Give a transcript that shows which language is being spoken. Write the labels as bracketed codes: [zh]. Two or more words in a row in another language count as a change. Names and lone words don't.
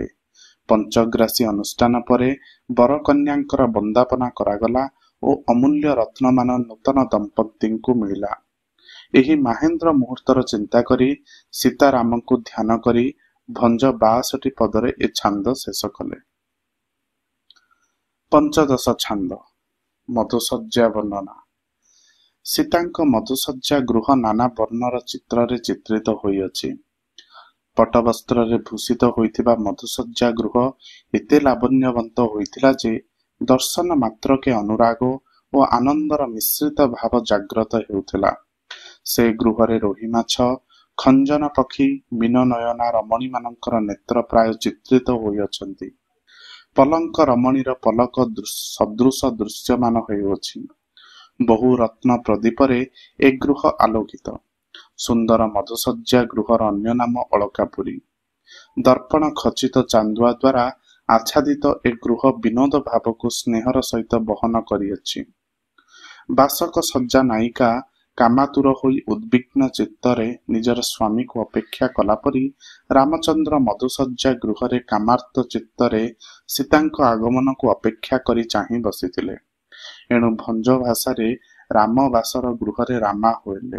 [or] ପଞ୍ଚଗ୍ରାସୀ ଅନୁଷ୍ଠାନ ପରେ ବର କନ୍ୟାଙ୍କର ବନ୍ଦାପନା କରାଗଲା ଓ ଅମୂଲ୍ୟ ରତ୍ନମାନ ନୂତନ ଦମ୍ପତିଙ୍କୁ ମିଳିଲା। ଏହି ମହେନ୍ଦ୍ର ମୁହୂର୍ତ୍ତର ଚିନ୍ତା କରି ସୀତା ରାମ କୁ ଧ୍ୟାନ କରି ଭଞ୍ଜ 62 ପଦରେ ଏ ଛାନ୍ଦ ଶେଷ କଲେ। ପଞ୍ଚଦଶ ଛାନ୍ଦ, ମଧୁସଜ୍ଜା ବର୍ଣ୍ଣନା। ସୀତାଙ୍କ ମଧୁସଜ୍ଜା ଗୃହ ନାନା ବର୍ଣ୍ଣର ଚିତ୍ରେ ଚିତ୍ରିତ ହୋଇଅଛି। ପଟବସ୍ତ୍ର ରେ ଭୂଷିତ ହୋଇଥିବା ମଧୁସଜ୍ଜା ଗୃହ ଏତେ ଲାବଣ୍ୟବନ୍ତ ହୋଇଥିଲା ଯେ ଦର୍ଶନ ମାତ୍ର କେ ଅନୁରାଗ ଓ ଆନନ୍ଦର ମିଶ୍ରିତ ଭାବ ଜାଗ୍ରତ ହେଉଥିଲା। ସେ ଗୃହରେ ରୋହି ମାଛ, ଖଞ୍ଜନ ପକ୍ଷୀ, ମୀନନୟନା ରମଣୀ ମାନଙ୍କର ନେତ୍ର ପ୍ରାୟ ଚିତ୍ରିତ ହୋଇଅଛନ୍ତି। ପଲଙ୍କ ରମଣୀର ପଲକ ସଦୃଶ ଦୃଶ୍ୟମାନ ହୋଇଅଛି। ବହୁ ରତ୍ନ ପ୍ରଦୀପରେ ଏ ଗୃହ ଆଲୋକିତ। ସୁନ୍ଦର ମଧୁସଜ୍ଜା ଗୃହର ଅନ୍ୟ ନାମ ଅଳକାପୁରୀ। ଦର୍ପଣ ଖଚିତ ଚାନ୍ଦୁଆ ଦ୍ୱାରା ଆଚ୍ଛାଦିତ ଏ ଗୃହ ବିନୋଦ ଭାବ କୁ ସ୍ନେହର ସହିତ ବହନ କରିଅଛି। ବାସକ ସଜ୍ଜା ନାୟିକା କାମାତୁର ହୋଇ ଉଦ୍ବିଗ୍ନ ଚିତ୍ତରେ ନିଜର ସ୍ୱାମୀକୁ ଅପେକ୍ଷା କଲାପରି ରାମଚନ୍ଦ୍ର ମଧୁଶଯ୍ୟା ଗୃହରେ କାମାର୍ତ୍ତ ଚିତ୍ତରେ ସୀତାଙ୍କ ଆଗମନକୁ ଅପେକ୍ଷା କରି ଚାହିଁ ବସିଥିଲେ। ଏଣୁ ଭଞ୍ଜ ଭାଷାରେ ରାମ ବାସର ଗୃହରେ ରାମା ହୋଇଲେ।